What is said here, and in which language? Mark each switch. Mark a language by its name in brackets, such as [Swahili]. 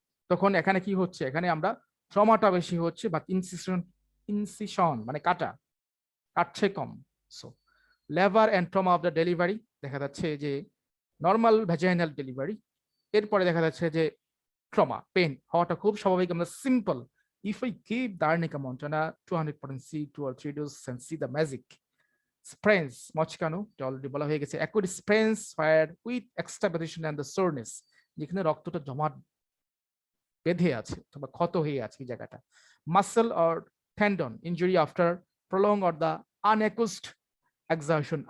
[Bangla] তখন এখানে কি হচ্ছে, এখানে আমরা ট্রমাটা বেশি হচ্ছে, বা ইনসিশন মানে কাটা, কাটছে কম। [English] so labour and trauma of the delivery, [Bangla] দেখা যাচ্ছে যে নর্মাল ভ্যাজাইনাল ডেলিভারি, এরপরে দেখা যাচ্ছে যে ট্রমা, পেন হওয়াটা খুব স্বাভাবিক। আমরা simple, [English] if I give the Arnica Montana 200 potency 2 or 3 doses and see the magic. [Bangla] Sprains, মচকানো already বলা হয়ে গেছে। [English] acute sprains where with extravasation and the soreness, [Bangla] যেখানে রক্তটা জমাট বেঁধে আছে অথবা ক্ষত হয়ে আছে এই জায়গাটা। [English] Muscle or tendon injury after prolong or the unaccustomed exertion.